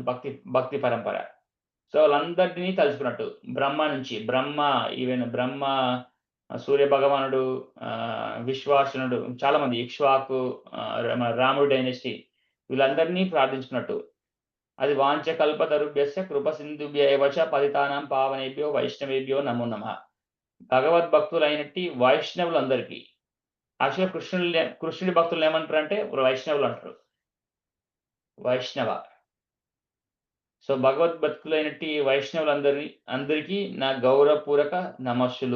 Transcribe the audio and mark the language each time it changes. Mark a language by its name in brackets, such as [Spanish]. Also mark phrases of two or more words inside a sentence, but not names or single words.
[Telugu] భక్తి భక్తి పరంపర. సో, వాళ్ళందరిని తలుచుకున్నట్టు. ఈవెన్ బ్రహ్మ, సూర్య భగవానుడు, విశ్వావసునుడు చాలామంది ఇక్ష్వాకు, మన రాముడు డైనస్టీ వీళ్ళందరినీ ప్రార్థించుకున్నట్టు. [Sanskrit] అది వాంఛకల్పతరుభ్యస్య కృప సింధుభ్య ఏవ చ పతితానాం పావనేభ్యో వైష్ణవేభ్యో నమో నమః. [Telugu] భగవద్భక్తులైనట్టి వైష్ణవులందరికీ. యాక్చువల్‌గా కృష్ణుడి భక్తులనేమంటారంటే వైష్ణవులు అంటారు. వైష్ణవ. సో, భగవద్భక్తులైనట్టి అందరికీ నా గౌరవపూర్వక నమస్సులు.